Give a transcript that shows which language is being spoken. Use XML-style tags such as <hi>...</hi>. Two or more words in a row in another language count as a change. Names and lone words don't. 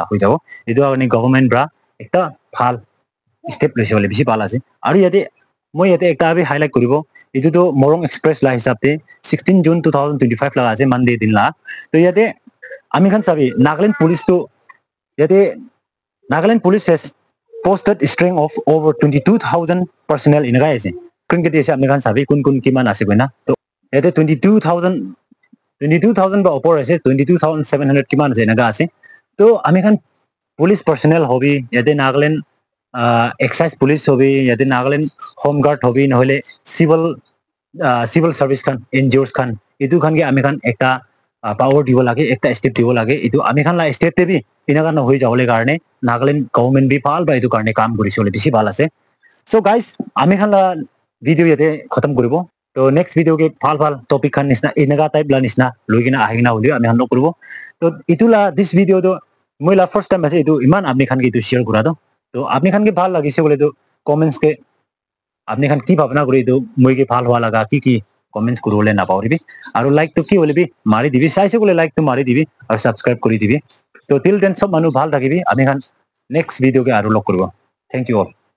<nag>hoi jabo itu ani government bra ekta phal step loise bole bishi pala ase aru yate moi yate ekta abi highlight koribo itu to Morong Express la hisab te 16 June 2025 laga ase Monday din la to yate ami khan sabi</nag> <en>Nagaland police to yate Nagaland police has posted a string of over 22,000 personnel</en> <nag>in ase kun ke dese ami khan sabi kun kiman ase goina to yate 22,000 ba opor ase 22,700 kiman ase naga ase to ami khan</nag> <en>police personnel</en> <nag>hobi yate Nagaland</nag> <en>excise police</en> <nag>hobi yate Nagaland</nag> <en>home guard</en> <nag>hobi nohole</nag> <en>civil service</en> <nag>khan NGOs khan itu khan ge ami khan ekta power dibo lage ekta step dibo lage itu ami khan la state te bi inaka na hoi jawole karone Nagaland government bi phal ba itu karone kaam korise bole bishi bhal ase</nag> <en>so guys</en> <nag>ami khan la video yate khatam koribo to</nag> <en>next video</en> <nag>ke phal topic khan nisna inaka type la nisna loigina ahina holi ami khan koribo to itu la</nag> <en>this video</en> <nag>to moi la</nag> <en>first time</en> <nag>ase itu iman ami khan ke itu share kora do to apni khan ke bhal lagise bole to comments ke apni khan ki bhabna kori to moi ke bhal howa laga ki comments korole na pauribi aru like to ki holebi mari dibi saise bole like to mari dibi aru subscribe kori dibi to till then sob manu bhal thakibi ami khan</nag> <en>next video</en> <nag>ke aru log koribo</nag> <en>thank you all</en>